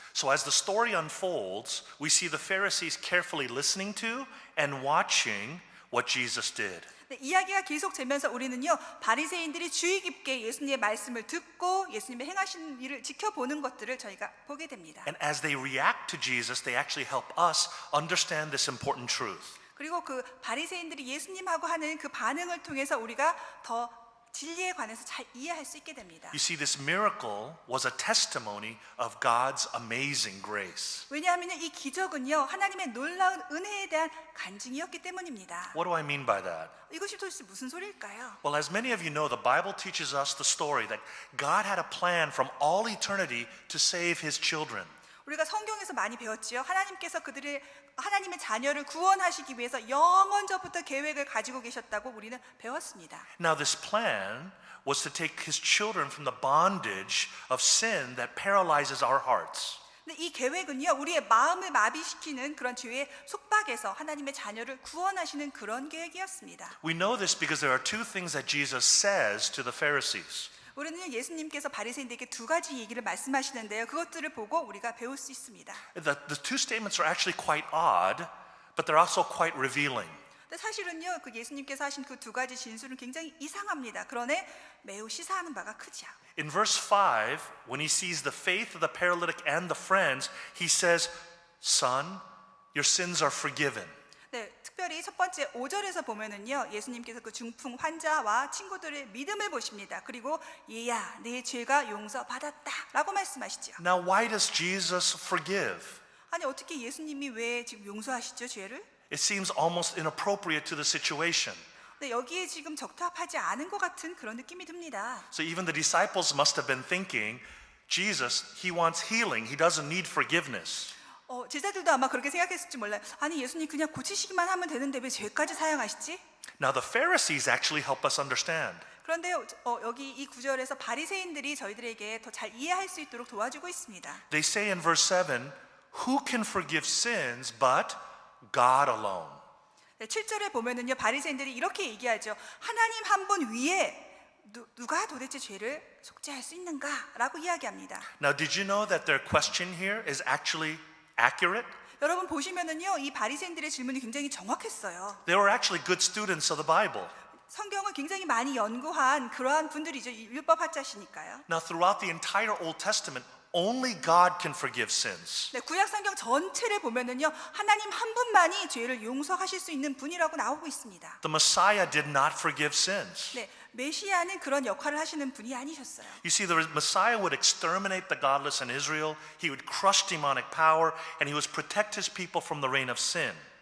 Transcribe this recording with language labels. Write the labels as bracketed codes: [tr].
[en] So as the story unfolds, we see the Pharisees carefully listening to and watching what Jesus did. [ko] 네, 이야기가 계속되면서 우리는요, 바리새인들이 주의 깊게 예수님의 말씀을 듣고 예수님의 행하신 일을 지켜보는 것들을 저희가 보게 됩니다. [en] And as they react to Jesus, they actually help us understand this important truth. [ko] 그리고 그 바리새인들이 예수님하고 하는 그 반응을 통해서 우리가 더 진리에 관해서 잘 이해할 수 있게 됩니다. [en] You see, this miracle was a testimony of God's amazing grace. [ko] 왜냐하면 이 기적은요, 하나님의 놀라운 은혜에 대한 간증이었기 때문입니다. [en] What do I mean by that? [ko] 이것이 도대체 무슨 소리일까요? [en] Well, as many of you know, the Bible teaches us the story that God had a plan from all eternity to save his children. [ko] 우리가 성경에서 많이 배웠지요. 하나님께서 하나님의 자녀를 구원하시기 위해서 영원전부터 계획을 가지고 계셨다고 우리는 배웠습니다. [en] Now, this plan was to take his children from the bondage of sin that paralyzes our hearts. [ko] 근데 이 계획은요, 우리의 마음을 마비시키는 그런 죄의 속박에서 하나님의 자녀를 구원하시는 그런 계획이었습니다. [en] We know this because there are two things that Jesus says to the Pharisees. [ko] 우리는 예수님께서 바리새인들에게 두 가지 얘기를 말씀하시는데요. 그것들을 보고 우리가 배울 수 있습니다. [en] The two statements are actually quite odd, but they're also quite revealing. [ko] 근데 사실은요, 그 예수님께서 하신 그 두 가지 진술은 굉장히 이상합니다. 그러나 매우 시사하는 바가 크죠. [en] In verse 5, when he sees the faith of the paralytic and the friends, he says, "Son, your sins are forgiven." [ko] 네, 특별히 첫 번째 5절에서 보면은요, 예수님께서 그 중풍 환자와 친구들의 믿음을 보십니다. 그리고 얘야, 네 죄가 용서받았다라고 말씀하시죠. [en] Now, why does Jesus forgive? [ko] 아니 어떻게 예수님이 왜 지금 용서하시죠, 죄를? [en] It seems almost inappropriate to the situation. [ko] 네, 여기에 지금 적합하지 않은 것 같은 그런 느낌이 듭니다. [en] So even the disciples must have been thinking, Jesus, he wants healing. He doesn't need forgiveness. [ko] 제자들도 아마 그렇게 생각했을지 몰라요. 아니 예수님 그냥 고치시기만 하면 되는데 왜 죄까지 사용하시지? [en] Now, the Pharisees actually help us understand. [ko] 그런데 여기 이 구절에서 바리새인들이 저희들에게 더 잘 이해할 수 있도록 도와주고 있습니다. [en] They say in verse 7, who can forgive sins but God alone? [ko] 네, 7절에 보면은요, 바리새인들이 이렇게 얘기하죠. 하나님 한 분 위에 누가 도대체 죄를 속죄할 수 있는가라고 이야기합니다. [en] Now, did you know that their question here is actually accurate? [ko] 여러분 보시면은요, 이 바리새인들의 질문이 굉장히 정확했어요. [en] They were actually good students of the Bible. [ko] 성경을 굉장히 많이 연구한 그러한 분들이죠. 율법학자시니까요. [en] Now, throughout the entire Old Testament, only God can forgive sins. [ko] 네, 구약 성경 전체를 보면은요, 하나님 한 분만이 죄를 용서하실 수 있는 분이라고 나오고 있습니다. [en] The Messiah did not forgive sins. [ko] 네, 메시아는 그런 역할을 하시는 분이 아니셨어요. [en] You see, the Messiah would exterminate the godless in Israel. He would crush demonic power, and he would protect his people from the reign of sin.